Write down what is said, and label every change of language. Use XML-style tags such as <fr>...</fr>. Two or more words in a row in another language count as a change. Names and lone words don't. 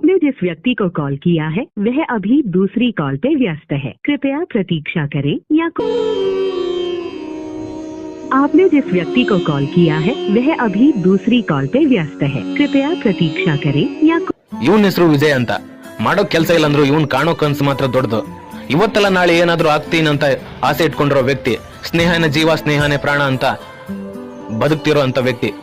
<hi>जिस व्यक्ति को कॉल किया है वह अभी दूसरी कॉल पे व्यस्त है, कृपया प्रतीक्षा करें या आपने जिस व्यक्ति को कॉल किया है वह अभी दूसरी कॉल पे व्यस्त है, कृपया प्रतीक्षा करें या</hi> <kn>ಇವನ್ ಹೆಸರು ವಿಜಯ್ ಅಂತ. ಮಾಡೋ ಕೆಲಸ ಇಲ್ಲ ಅಂದ್ರು ಇವನ್ ಕಾಣೋ ಕನ್ಸು ಮಾತ್ರ ದೊಡ್ಡದು. ಇವತ್ತಲ್ಲ ನಾಳೆ ಏನಾದ್ರೂ ಆಗ್ತೀನಂತ ಆಸೆ ಇಟ್ಕೊಂಡಿರೋ ವ್ಯಕ್ತಿ, ಸ್ನೇಹನ ಜೀವ ಸ್ನೇಹನೇ ಪ್ರಾಣ ಅಂತ ಬದುಕ್ತಿರೋ ಅಂತ ವ್ಯಕ್ತಿ.</kn>